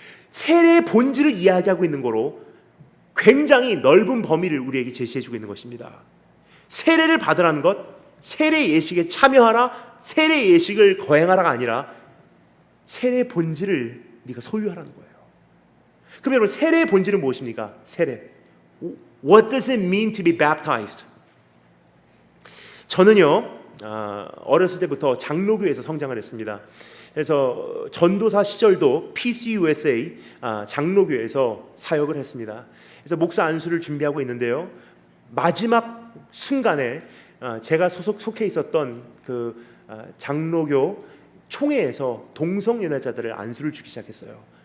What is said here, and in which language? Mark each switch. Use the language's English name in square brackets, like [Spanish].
[Korean] 세례의 본질을 이야기하고 있는 거로 굉장히 넓은 범위를 우리에게 제시해 주고 있는 것입니다. 세례를 받으라는 것, 세례 예식에 참여하라, 세례 예식을 거행하라가 아니라 세례의 본질을 네가 소유하라는 거예요. 그럼 여러분, 세례의 본질은 무엇입니까? 세례. [English] What does it mean to be baptized? [Korean] 저는요, 어렸을 때부터 장로교에서 성장을 했습니다. 그래서 전도사 시절도 PCUSA 장로교에서 사역을 했습니다. 그래서 목사 안수를 준비하고 있는데요, 마지막 순간에 제가 속해 있었던 그 장로교 총회에서 동성연애자들을 안수를 주기 시작했어요.